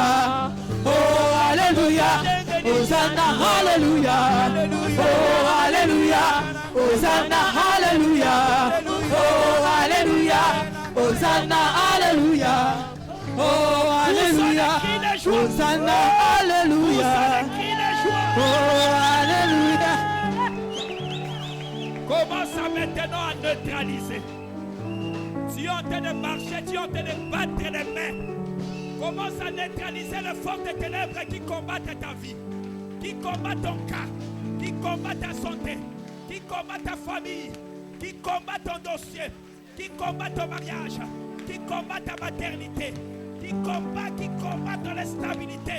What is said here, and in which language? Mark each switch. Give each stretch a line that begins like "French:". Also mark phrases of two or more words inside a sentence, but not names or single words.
French: Oh, Alléluia. Hosanna, Alléluia. Oh, Alléluia. Hosanna, Alléluia. Oh, Alléluia. Hosanna, Alléluia. Oh, Alléluia. Hosanna, Alléluia. Oh, Alléluia. Commence maintenant à neutraliser. Tu es en train de marcher, tu es en train de battre les mains. Commence à neutraliser le force des ténèbres qui combattent ta vie, qui combat ton cas, qui combat ta santé, qui combat ta famille, qui combat ton dossier, qui combat ton mariage, qui combat ta maternité, qui combat ton instabilité.